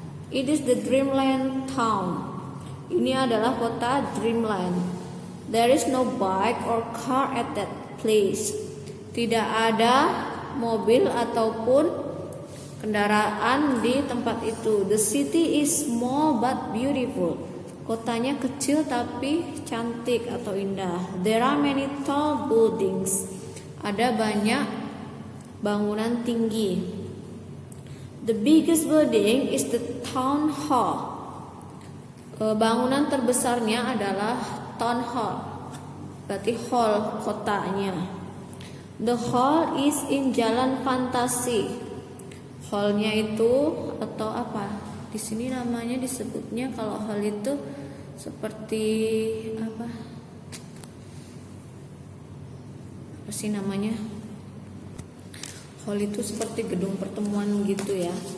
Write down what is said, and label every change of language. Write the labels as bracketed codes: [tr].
[en] It is the dreamland town. [id] Ini adalah kota Dreamland. [en] There is no bike or car at that place. [id] Tidak ada mobil ataupun kendaraan di tempat itu. [en] The city is small but beautiful. [id] Kotanya kecil tapi cantik atau indah. [en] There are many tall buildings. [id] Ada banyak bangunan tinggi. [en] The biggest building is the town hall. [id] Bangunan terbesarnya adalah town hall. Berarti hall kotanya. [en] The hall is in Jalan Fantasi. [id] Hallnya itu atau apa? Di sini namanya disebutnya kalau hall itu seperti apa? Apa sih namanya? Hall itu seperti gedung pertemuan gitu ya.